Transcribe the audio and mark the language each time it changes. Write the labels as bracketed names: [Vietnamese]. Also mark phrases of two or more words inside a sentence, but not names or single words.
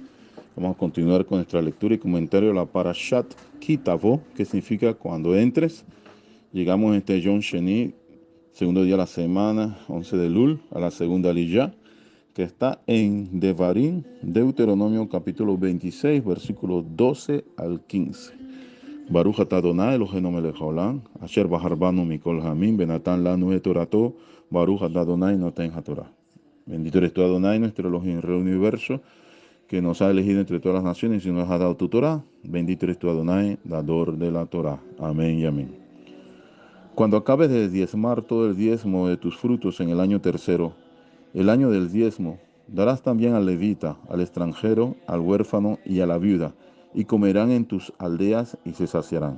[Spanish] Vamos a continuar con nuestra lectura y comentario de la Parashat Kitavo, que significa cuando entres. Llegamos en este [Hebrew] יום שני, [Spanish] segundo día de la semana, 11 de Lul, a la segunda Aliyah, que está en Devarim, Deuteronomio capítulo 26, versículos 12 al 15. [Hebrew] ברוך אתה אדוני אלהינו מלך העולם, אשר בחר בנו מכל העמים, ונתן לנו את תורתו, ברוך אתה אדוני נותן התורה. [Spanish] Bendito eres tú, Adonai, nuestro Elohim, Rey universo, que nos ha elegido entre todas las naciones y nos ha dado tu Torah. Bendito eres tú, Adonai, dador de la Torah. Amén y amén. Cuando acabes de diezmar todo el diezmo de tus frutos en el año tercero, el año del diezmo, darás también al levita, al extranjero, al huérfano y a la viuda, y comerán en tus aldeas y se saciarán.